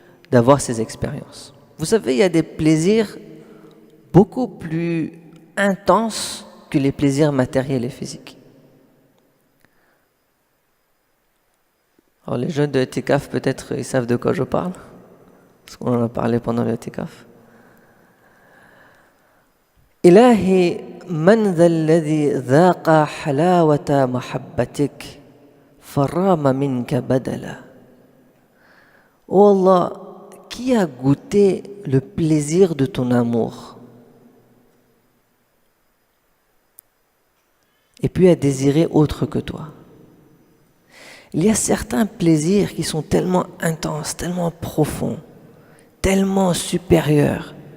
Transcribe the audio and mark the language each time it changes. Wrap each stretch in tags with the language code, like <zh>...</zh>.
<fr>d'avoir ces expériences. Vous savez, il y a des plaisirs beaucoup plus intenses que les plaisirs matériels et physiques. Alors les jeunes de l'Etikaf, peut-être, ils savent de quoi je parle, parce qu'on en a parlé pendant l'Etikaf.</fr> <ar>إلهي من ذا الذي ذاق حلاوة محبتك فرام منك بدلا.</ar> <fr>Oh Allah, qui a goûté le plaisir de ton amour et puis a désiré autre que toi? Il y a certains plaisirs qui sont tellement intenses, tellement profonds, tellement supérieurs.</fr>